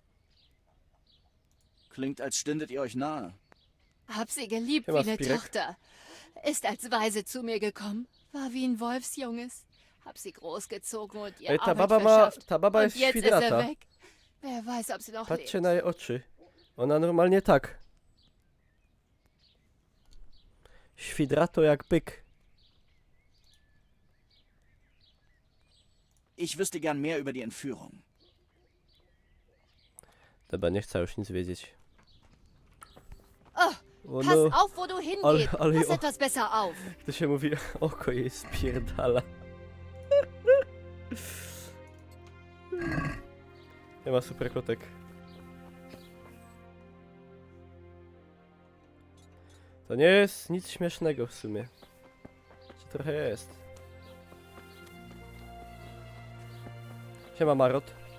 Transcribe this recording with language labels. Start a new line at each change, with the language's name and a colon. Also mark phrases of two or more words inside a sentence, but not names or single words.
German: Klingt, als stündet ihr euch nahe. Hab sie geliebt Ja, wie was, eine Pirek? Tochter. Ist als Waise zu mir gekommen. War wie ein Wolfsjunges. Hab sie großgezogen und ihr
Polish: Ej, ta
German: Arbeit
Polish: baba
German: verschafft.
Polish: ta baba
German: und
Polish: jest
German: jetzt ist er
Polish: świdrata.
German: weg. Wer weiß, ob sie noch
Polish: Patrzcie
German: lebt.
Polish: na jej oczy. Ona normalnie tak. Świdrato jak byk.
German: Ich wüsste gern mehr über die Entführung.
Polish: Dobra, nie chcę już nic wiedzieć. Oh, O
German: pass
Polish: no.
German: auf, wo du hingehst.
Polish: ale
German: Pass o- etwas besser auf.
Polish: To się mówi, oko jej spierdala. Nie ma super kotek. To nie jest nic śmiesznego w sumie. Czy trochę jest. Siema Marot.